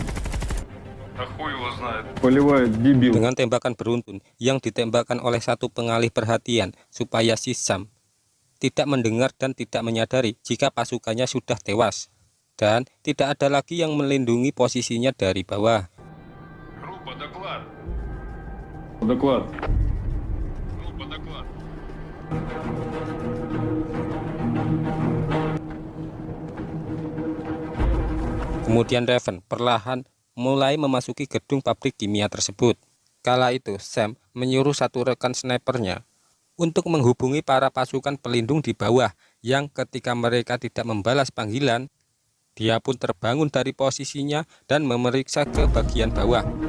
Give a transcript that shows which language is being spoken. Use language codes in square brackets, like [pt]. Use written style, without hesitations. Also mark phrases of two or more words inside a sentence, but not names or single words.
[ru] Да хуй его знает. Поливает дебил. [id] Dengan tembakan beruntun yang ditembakkan oleh satu pengalih perhatian supaya si Sam tidak mendengar dan tidak menyadari jika pasukannya sudah tewas dan tidak ada lagi yang melindungi posisinya dari bawah. [ru] Группа, доклад. Доклад. Группа, доклад. [id] Kemudian Raven perlahan mulai memasuki gedung pabrik kimia tersebut. Kala itu Sam menyuruh satu rekan snipernya untuk menghubungi para pasukan pelindung di bawah yang ketika mereka tidak membalas panggilan, dia pun terbangun dari posisinya dan memeriksa ke bagian bawah.